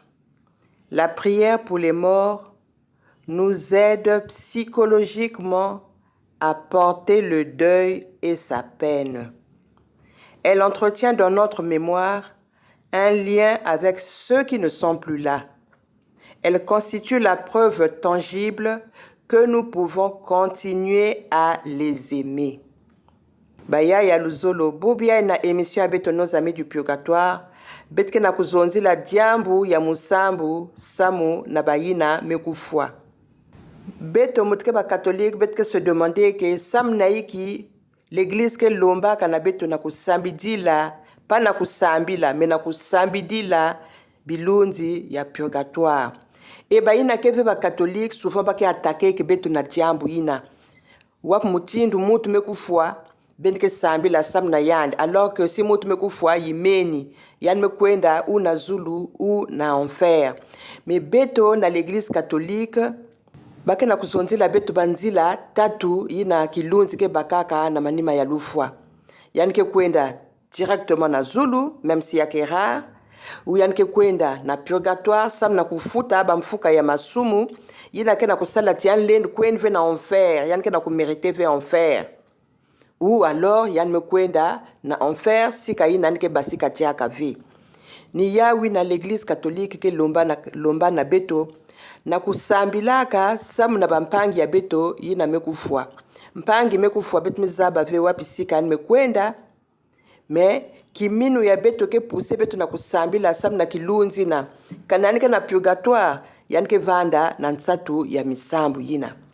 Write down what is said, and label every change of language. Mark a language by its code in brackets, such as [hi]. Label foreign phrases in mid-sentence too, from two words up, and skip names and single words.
[fr] La prière pour les morts nous aide psychologiquement à porter le deuil et sa peine. Elle entretient dans notre mémoire un lien avec ceux qui ne sont plus là. Elle constitue la preuve tangible que nous pouvons continuer à les aimer. [ktu] Baya ya luzolo bubia na émission [fr] avec nos amis du purgatoire [ktu] betke na kuzonzi la diambu ya musambu samu na bayina mekufwa. Beto mutke ba catholique betke [fr] se demander que [ktu] sam naiki l'église ke lomba kana beto na kusambidila pa na kusambila me na kusambidila bilunzi ya purgatoire. Et bayina keve ba [fr] catholique souvent [ktu] ba ke attaquer ke beto na diambu ina. Wap mutindu mutu mekufwa benke sambi la sam na yand [fr] alors que si [ktu] mutu mekufwa yimeni yan mekwenda ou na zulu ou na enfer. Mais beto na [fr] l'église catholique [ktu] bake na kuzonzila beto banzila tatu ina kilunzi ke bakaka na manima ya lufwa. Yan ke kwenda directement na zulu [fr] même si [ktu] yake rare ou yan ke kwenda na purgatoire sam na kufuta ba mfuka ya masumu yina ke na kusala tian len kwenve na enfer yan ke na kumériter ve enfer ou alors yan me kwenda na enfer sika yina ke basika tiaka vi ni yawi na [fr] l'église catholique [ktu] ke lomba na beto na kusambilaka sam na bampangi ya beto yina mekufwa mpangi mekufwa beto mizaba ve wapi sika me kwenda mais kiminu ya beto ke pousse beto na kusambila sam na kilunzi na kanani ke na purgatoire yanke vanda na nsatu ya misambu yina